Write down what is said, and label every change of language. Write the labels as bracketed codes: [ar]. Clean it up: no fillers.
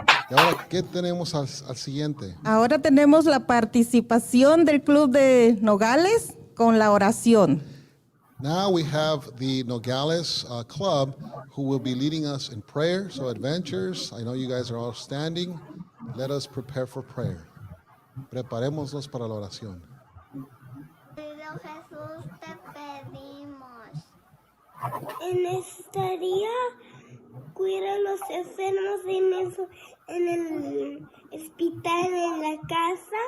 [es] Y ahora, ¿qué tenemos al siguiente? Ahora tenemos la participación del Club de Nogales con la oración. Now we have the Nogales Club who will be leading us in prayer. [en] So, adventurers, I know you guys are all standing. Let us prepare for prayer. [es] Preparémonos para la oración. Querido Jesús, te pedimos. En este día, cuida a los enfermos en el hospital, en la casa.